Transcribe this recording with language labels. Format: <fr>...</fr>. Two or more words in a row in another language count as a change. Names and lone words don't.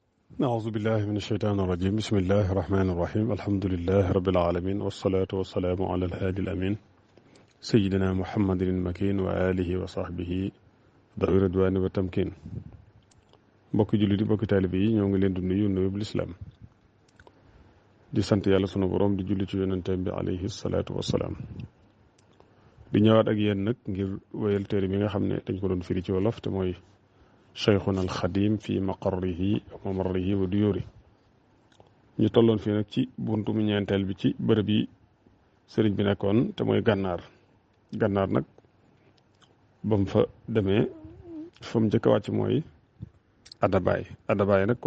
<ar>أعوذ بالله من الشيطان الرجيم بسم الله الرحمن الرحيم الحمد لله رب العالمين والصلاة والسلام على الهادي الأمين سيدنا محمد المكين وآله وصحبه ذوي الرضوان والتمكين</ar> <wo>mbokki jullit yi mbokki taalibe yi ñoo ngi leen di nuyu nuyub lislaam di sant yàlla sunu borom di julli ci yonenteem bi alayhi salaatu wassalaam di ñëwaat ak yéen nag ngir wéyal téere bi nga xam ne dañ ko doon firi ci wolof te mooy Cheikhuna al Xadim fi maqarrihi wa mamarrihi wa duyuri ñu tolloon fii nag ci buntu mu ñeenteel bi ci bërëb yi sëriñ bi nekkoon te mooy gànnaar nag ba mu fa demee fa mu njëkk a wàcc mooy Adabaay nag</wo>